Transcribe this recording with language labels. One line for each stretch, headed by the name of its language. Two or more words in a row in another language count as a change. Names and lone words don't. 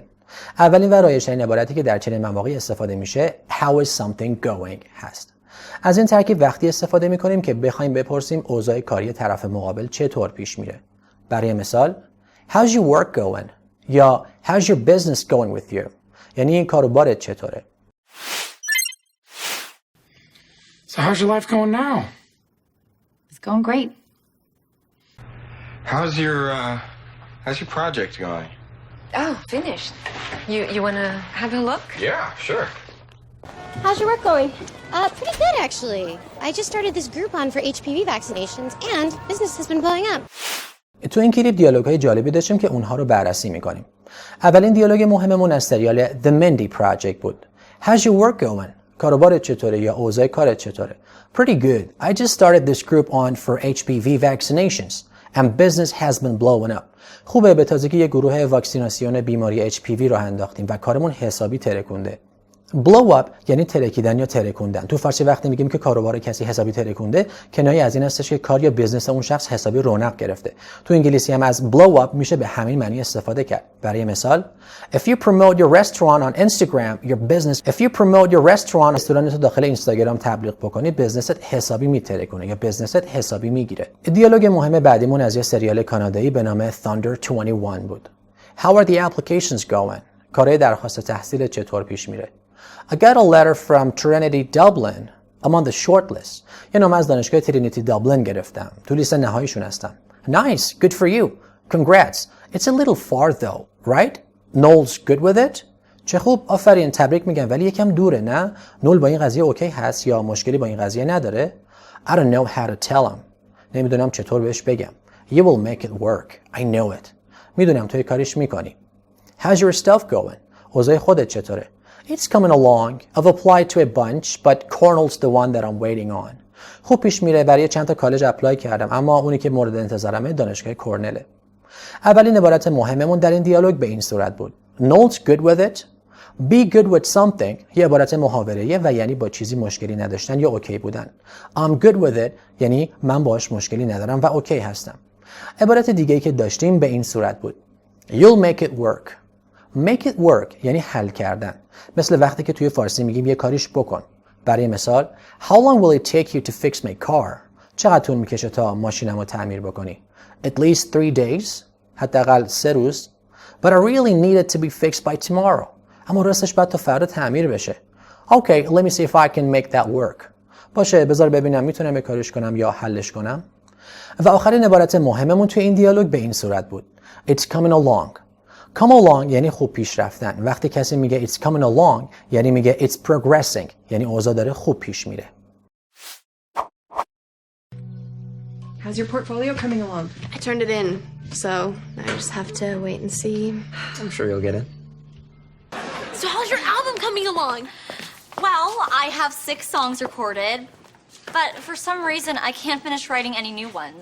Persian: اولین و رایج‌ترین عبارتی که در چنین مواقعی استفاده میشه
English: How is something going
Persian: هست. از این ترکیب وقتی استفاده میکنیم که بخوایم بپرسیم اوضاع کاری طرف مقابل چطور پیش میره. برای مثال
English: How's your work going؟ یا How's your business going with you؟
Persian: یعنی این کار و بارت چطوره؟
English: So how's your life going now? It's going great. How's your project going? Oh, finished. You want to have a look? Yeah, sure. How's your work going? Pretty good, actually. I just started this Groupon for HPV vaccinations, and business has been blowing up.
Persian: تو این کلیپ دیالوگ‌های جالبی داشتیم که اونها رو بررسی می‌کنیم. اولین دیالوگ مهممون از سریال The Mindy Project بود.
English: How's your work going?
Persian: کاروبارت چطوره یا اوضاع کارت چطوره؟
English: Pretty good. I just started this group on for HPV vaccinations and business has been blowing up.
Persian: خوبه، به تازگی یه گروه واکسیناسیون بیماری HPV راه انداختیم و کارمون حسابی ترکونده.
English: blow up
Persian: یعنی ترکیدن یا ترکوندن. تو فارسی وقتی میگیم که کاروبار کسی حسابی ترکونده، کنایه از این هستش که کار یا بیزنس اون شخص حسابی رونق گرفته. تو انگلیسی هم از
English: blow up
Persian: میشه به همین معنی استفاده کرد. برای مثال
English: if you promote your restaurant on Instagram your business if you promote your restaurant
Persian: رستورانت رو داخل اینستاگرام تبلیغ بکنی بزنست حسابی میترکونه یا بزنست حسابی میگیره. دیالوگ مهم بعدیمون از یه سریال کانادایی به نام Thunder 21 بود.
English: How are the applications going؟
Persian: کارهای درخواست تحصیل چطور پیش میره؟
English: I got a letter from Trinity Dublin. I'm on the short list.
Persian: یه نامه از دانشگاه ترینیتی دابلین گرفتم. تو لیست نهاییشون هستم.
English: Nice, good for you. Congrats. It's a little far though, right? Noel's good with it?
Persian: چه خوب، آفرین، تبریک میگم، ولی یکم دوره نه؟ نول با این قضیه اوکی هست یا مشکلی با این قضیه نداره؟
English: I don't know how to tell him.
Persian: نمیدونم چطور بهش بگم.
English: You will make it work. I know it.
Persian: میدونم توی کاریش میکنی.
English: How's your stuff going?
Persian: اوضاع خودت چطوره؟
English: It's coming along. I've applied to a bunch, but Cornell's the one that I'm waiting on.
Persian: خوب پیش میره، برای چند تا کالج اپلای کردم، اما اونی که مورد انتظارمه دانشگاه کورنله. اولین عبارت مهممون در این دیالوگ به این صورت بود.
English: Noel's good with it. Be good with something
Persian: یه عبارت محاوره‌ایه و یعنی با چیزی مشکلی نداشتن یا اوکی بودن.
English: I'm good with it
Persian: یعنی من باهاش مشکلی ندارم و اوکی هستم. عبارت دیگه‌ای که داشتیم به این صورت بود.
English: You'll make it work. Make it work
Persian: یعنی حل کردن. مثل وقتی که توی فارسی میگیم یه کاریش بکن. برای مثال
English: How long will it take you to fix my car?
Persian: چقدر طول میکشه تا ماشینمو تعمیر بکنی؟
English: At least 3 days.
Persian: حداقل 3 روز.
English: But I really need it to be fixed by tomorrow.
Persian: اما راستش باید تا فردا تعمیر بشه.
English: Okay, let me see if I can make that work.
Persian: باشه، بذار ببینم میتونم یه کاریش کنم یا حلش کنم. و آخرین عبارت مهممون توی این دیالوگ به این صورت بود.
English: It's coming along. Come along
Persian: یعنی خوب پیش رفتن. وقتی کسی میگه
English: it's coming along
Persian: یعنی میگه
English: it's progressing
Persian: یعنی اوضاع داره خوب پیش میره.
English: How's your portfolio coming along? I turned it in, so I just have to wait and see. I'm sure you'll get it. So how's your album coming along? Well, I have 6 songs recorded, but for some reason I can't finish writing any new ones.